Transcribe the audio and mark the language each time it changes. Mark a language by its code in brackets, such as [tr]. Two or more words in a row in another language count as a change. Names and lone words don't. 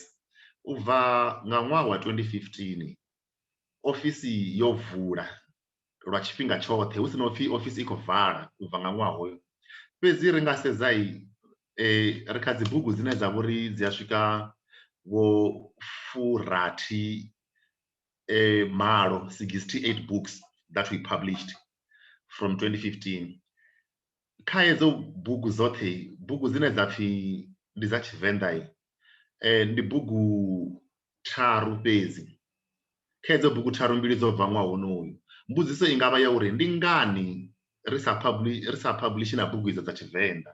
[ve] U bva nga ṅwaha wa 2015 ofisi yo vula lwa tshifhinga tshoṱhe hu si na upfi ofisi i khou vala u bva nga ṅwaha hoyo. Fhedzi ri nga sedza ri kha dzi bugu dzine dza vhori dzi a swika vho 48 malo 68 [en] books that we published from 2015. [ve] Kha hedzo bugu dzoṱhe bugu dzine dza pfi ndi dza Tshivenḓa ndi bugu tharu fhedzi. Kha hedzo bugu tharu mbili dzo bva ṅwaha honoyu. Mbudziso i ngavha ya uri ndi ngani ri sa publish na bugu idzo dza Tshivenḓa.